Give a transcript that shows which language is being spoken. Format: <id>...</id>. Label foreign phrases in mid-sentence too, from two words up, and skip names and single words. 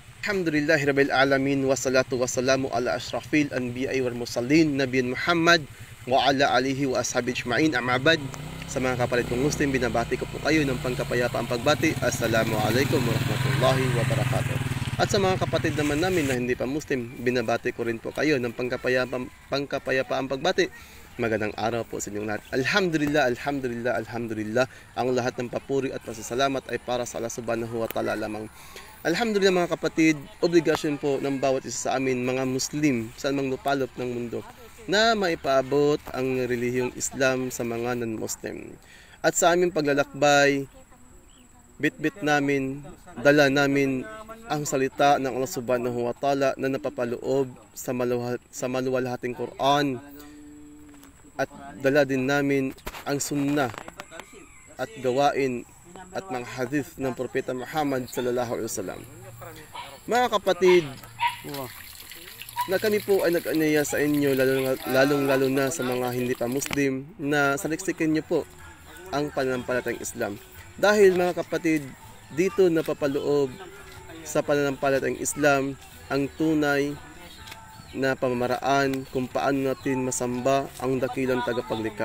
<ar>الحمد لله رب العالمين والصلاة والسلام على أشرف الأنبياء والمرسلين نبينا محمد وعلى آله وأصحابه أجمعين.</ar> <tl>Amabad, sa mga kapalit kong Muslim, binabati ko po kayo ng pangkapayapaang pagbati.</tl> <ar>السلام عليكم ورحمة الله وبركاته.</ar> <tl>At sa mga kapatid naman namin na hindi pa Muslim, binabati ko rin po kayo ng pangkapayapaang pagbati. Magandang araw po sa inyong lahat.</tl> <ar>الحمد لله الحمد لله الحمد لله.</ar> <tl>Ang lahat ng papuri at pasasalamat ay para sa Allah</tl> <ar>سبحانه وتعالى</ar> <tl>lamang. Alhamdulillah mga kapatid, obligasyon po ng bawat isa sa amin mga Muslim saan mang lupalop ng mundo na maipaabot ang relihiyong Islam sa mga non-Muslim. At sa aming paglalakbay, bit-bit namin, dala namin ang salita ng Allah</tl> <ar>سبحانه وتعالى</ar> <tl>na napapaloob sa maluwalhating Quran. At dala din namin ang sunnah at gawain at mga hadith ng Propeta Muhammad</tl> <ar>صلى الله عليه وسلم.</ar> <tl>Mga kapatid, na kami po ay nag-anyaya sa inyo, lalong-lalo na sa mga hindi pa Muslim, na saliksikin niyo po ang pananampalatayang Islam. Dahil mga kapatid, dito napapaloob sa pananampalatayang Islam ang tunay na pamamaraan kung paano natin masamba ang dakilang tagapaglikha.</tl>